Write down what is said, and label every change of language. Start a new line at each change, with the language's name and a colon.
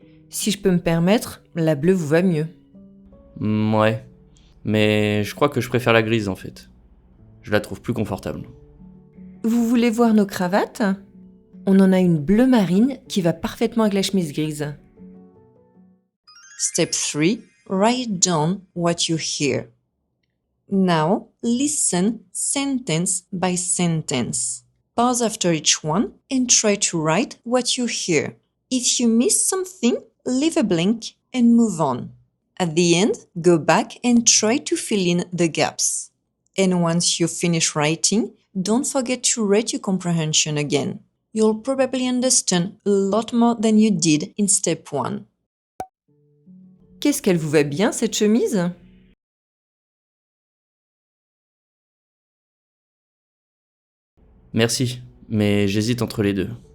French: Si je peux me permettre, la bleue vous va mieux. Ouais, mais je crois que je préfère la grise en fait. Je la trouve plus confortable. Vous voulez voir nos cravates? On en a une bleu marine qui va parfaitement avec la chemise grise.
English: Step 3. Write down what you hear. Now, listen sentence by sentence. Pause after each one and try to write what you hear. If you miss something, leave a blank and move on. At the end, go back and try to fill in the gaps. And once you finish writing, don't forget to rate your comprehension again. You'll probably understand a lot more than you did in step 1.
French: Qu'est-ce qu'elle vous va bien, cette chemise? Merci, mais j'hésite entre les deux.